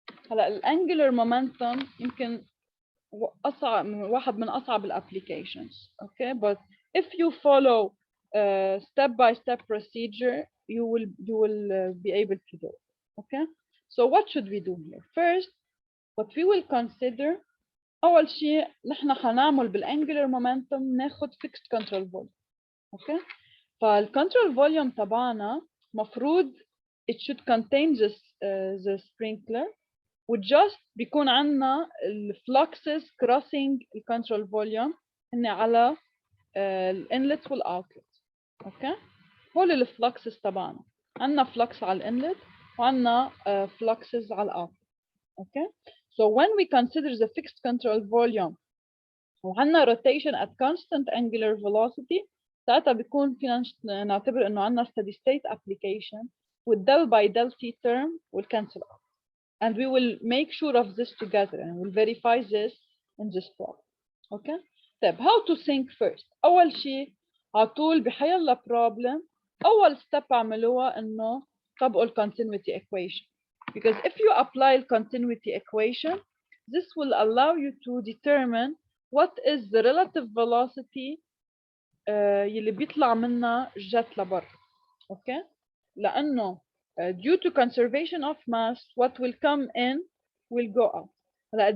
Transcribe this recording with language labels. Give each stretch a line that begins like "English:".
Arabic: هلا الانجلر momentum يمكن واحد من أصعب الapplications.
English: Okay, but if you follow step-by-step procedure, you will be able to do it. Okay, so what should we do here? First, what we will consider
Arabic: أول شيء نحن حنعمل
English: بالangular momentum ناخد fixed control volume.
Arabic: Okay, فالcontrol volume تبعنا مفروض
English: it should contain this the sprinkler
Arabic: وجاست بيكون عندنا الفلوكسز crossing الcontrol volume هن على الانلت والاوتلت. اوكي، هول الفلوكسز تبعنا عندنا فلوكس على الانلت وعندنا فلوكسز على الاوتلت.
English: okay, so when we consider the fixed control volume
Arabic: وعندنا
English: rotation at constant angular velocity
Arabic: ساعتها بيكون فينا نعتبر انه عندنا
English: steady state application with del by del t term will cancel out. And we will make sure of this together and we'll verify this in this problem. Okay?
Arabic: طيب
English: how to think first؟
Arabic: أول شيء على طول بحيلا problem أول step عملوها إنه طبقوا continuity equation.
English: Because if you apply the continuity equation, this will allow you to determine what is the relative velocity
Arabic: يلي بيطلع منها الجت لبرا.
English: Okay? لأنه due to conservation of mass, what will come in will go out.